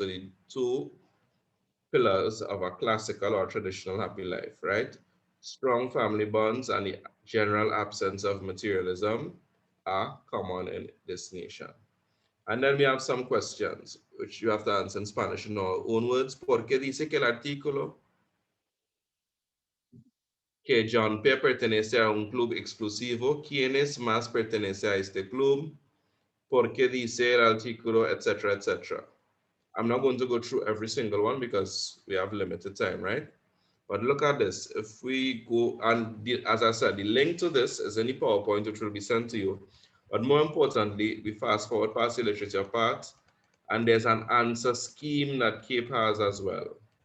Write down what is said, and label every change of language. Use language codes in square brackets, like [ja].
[en] So the two pillars of a classical or traditional happy life, right? Strong family bonds and the general absence of materialism are common in this nation. And then we have some questions, which you have to answer in Spanish in our own words. [es] ¿Por qué dice que el artículo que John P. pertenece a un club exclusivo? ¿Quiénes más pertenece a este club? ¿Por qué dice el artículo, etcétera, etcétera? [en] I'm not going to go through every single one because we have limited time, right? But look at this. If we go, and as I said, the link to this is in the PowerPoint, which will be sent to you. But more importantly, we fast forward past the literature part, and there's an answer scheme that CAPE has as well.